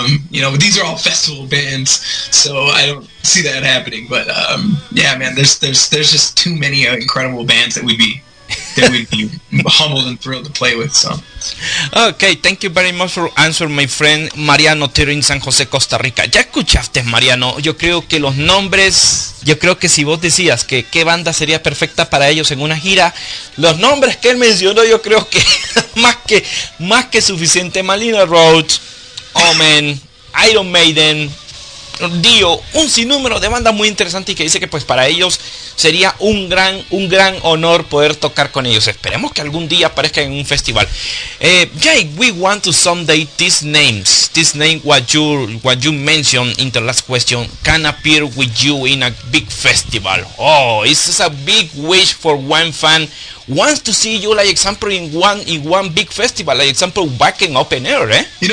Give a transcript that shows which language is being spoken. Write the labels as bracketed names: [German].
[English] These are all festival bands, so I don't see that happening. But man, there's just too many incredible bands that we'd be humbled and thrilled to play with. So. Okay, thank you very much for answering, my friend Mariano Tero in San José, Costa Rica. [Spanish] Ya escuchaste, Mariano. Yo creo que los nombres, si vos decías que qué banda sería perfecta para ellos en una gira, los nombres que él mencionó, yo creo que más que suficiente. Manila Road, Omen, Iron Maiden, Dio, un sinnúmero de bandas muy interesantes, y que dice que pues para ellos sería un gran honor poder tocar con ellos. Esperemos que algún día aparezcan en un festival. [English] Jake, we want to someday these names what you mentioned in the last question can appear with you in a big festival. Oh, it's a big wish for one fan wants to see you, like example, in one big festival, like example, back in open air, eh?